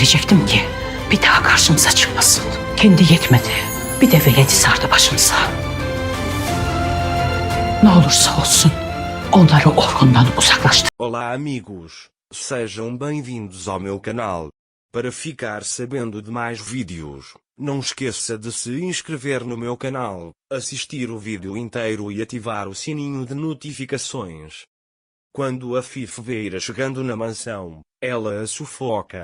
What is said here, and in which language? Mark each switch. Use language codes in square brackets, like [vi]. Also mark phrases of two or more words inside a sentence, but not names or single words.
[tr] edecektim ki bir daha karşımıza çıkmasın. Kendi yetmedi. Bir de veledi sardı başımıza. Ne olursa olsun onları Orhun'dan uzaklaştır. [pt] Olá amigos, sejam bem-vindos ao meu canal. Para ficar sabendo de mais vídeos, não esqueça de se inscrever no meu canal, assistir o vídeo inteiro e ativar o sininho de notificações. Quando a Fife vê Ira chegando na mansão, ela a sufoca.